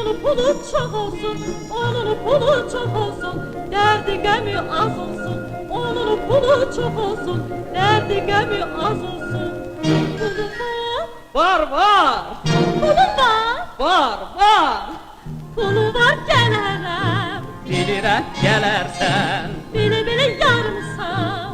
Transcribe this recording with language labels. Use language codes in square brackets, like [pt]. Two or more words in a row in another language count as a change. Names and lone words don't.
[tr] pulu çok olsun, onun pulu çok olsun, derdi gemi az olsun. Onun pulu çok olsun, derdi gemi az olsun. Pulu var, Var. pulu var, Var. pulu var gelirim. [az] Bilirəm gələrsən, [tr] Bile bile yarımsan,